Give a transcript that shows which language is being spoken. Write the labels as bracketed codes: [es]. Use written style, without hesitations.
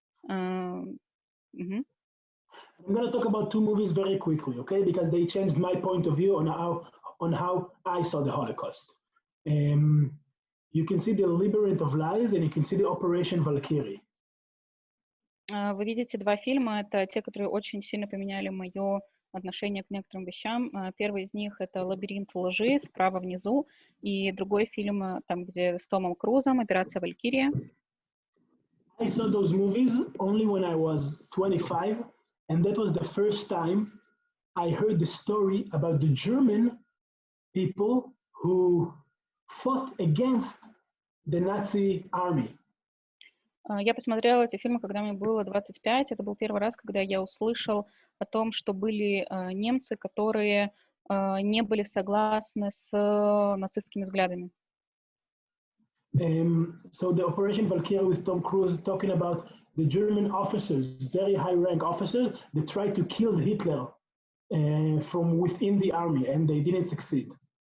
[en] I'm going to talk about two movies very quickly, okay? Because they changed my point of view on how I saw the Holocaust. You can see the Labyrinth of Lies, and you can see the Operation Valkyrie. [ru] Вы видите два фильма. Это те, которые очень сильно поменяли мое отношение к некоторым вещам. Первый из них — это «Лабиринт лжи», справа внизу, и другой фильм, там, где с Томом Крузом, «Операция Валькирия». [en] I saw those movies only when I was 25. And that was the first time I heard the story about the German people who fought against the Nazi army. [ru] Я посмотрела эти фильмы, когда мне было 25. Это был первый раз, когда я услышал о том, что были немцы, которые не были согласны с нацистскими взглядами. [en] So the Operation Valkyrie with Tom Cruise talking about the German officers, very high-rank officers, that tried to kill Hitler from within the army, and they didn't succeed.